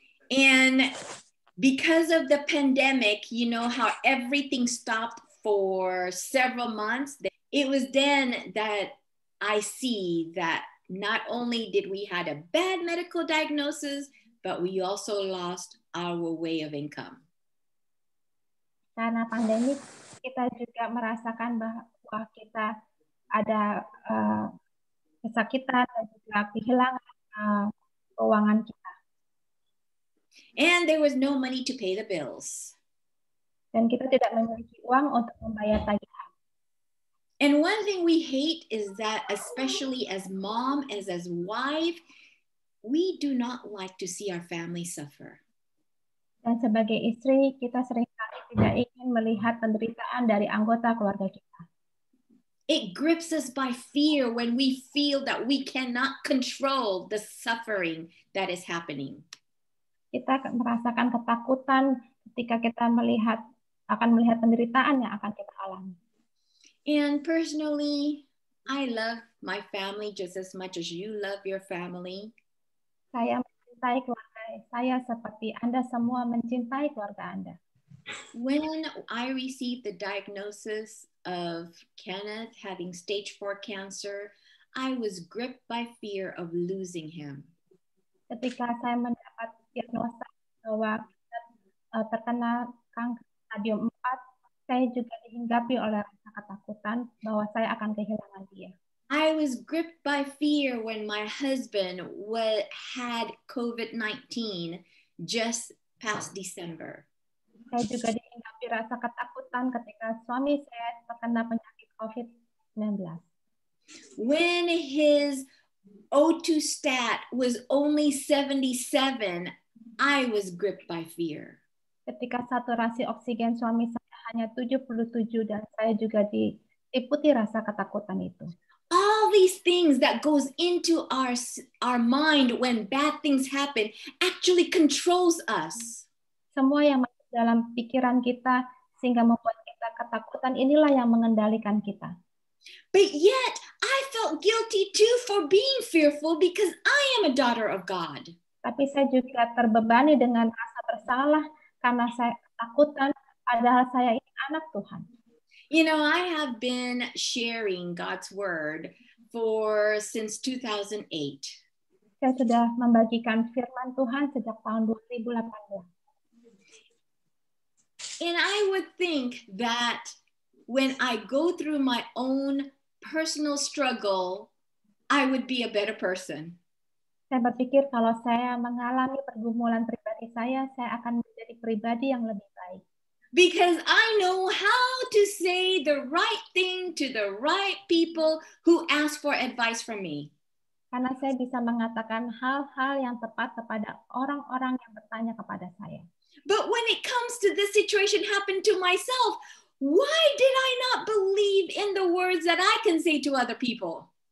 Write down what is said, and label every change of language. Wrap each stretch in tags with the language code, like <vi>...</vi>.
<en>And because of the pandemic, you know how everything stopped for several months. It was then that I see that not only did we had a bad medical diagnosis, but we also lost our way of income.</en> <id>Karena pandemi, kita juga merasakan bahwa kita ada kesakitan dan juga kehilangan keuangan kita.</id> <en>And there was no money to pay the bills.</en> <id>Dan kita tidak memiliki uang untuk membayar tagihan.</id> <en>And one thing we hate is that, especially as mom, as wife, we do not like to see our family suffer.</en> <id>Dan sebagai istri, kita seringkali tidak ingin melihat penderitaan dari anggota keluarga kita.</id> <en>It grips us by fear when we feel that we cannot control the suffering that is happening.</en> <id>Kita merasakan ketakutan ketika kita akan melihat penderitaan yang akan kita alami.</id> <en>And personally, I love my family just as much as you love your family.</en> <id>Saya mencintai keluarga saya seperti Anda semua mencintai keluarga Anda.</id> <en>When I received the diagnosis of Kenneth having stage 4 cancer, I was gripped by fear of losing him.</en> <id>Ketika saya mendapat diagnosa bahwa terkena kanker stadium 4, saya juga dihinggapi oleh rasa ketakutan bahwa saya akan kehilangan dia.</id> <en>I was gripped by fear when my husband had COVID-19 just past December.</en> <id>Saya juga dihinggapi rasa ketakutan ketika suami saya terkena penyakit COVID-19.</id> <en>When his O2 stat was only 77, I was gripped by fear.</en> <id>Ketika saturasi oksigen suami saya hanya 77 dan saya juga diliputi rasa ketakutan itu.</id> <en>All these things that goes into our mind when bad things happen actually controls us.</en> <id>Semua yang masuk dalam pikiran kita sehingga membuat kita ketakutan, inilah yang mengendalikan kita.</id> <en>But yet I felt guilty too for being fearful because I am a daughter of God.</en> <id>Tapi saya juga terbebani dengan rasa bersalah karena saya ketakutan padahal saya ini anak Tuhan.</id> <en>You know, I have been sharing God's word since 2008.</en> <id>Saya sudah membagikan firman Tuhan sejak tahun 2018.</id> <en>And I would think that when I go through my own personal struggle, I would be a better person.</en> <id>Saya berpikir kalau saya mengalami pergumulan pribadi saya akan menjadi pribadi yang lebih baik.</id> <en>Because I know how to say the right thing to the right people who ask for advice from me.</en> <id>Karena saya bisa mengatakan hal-hal yang tepat kepada orang-orang yang bertanya kepada saya.</id> <en>But when it comes to this situation happen to myself, why did I not believe in the words that I can say to other people?</en>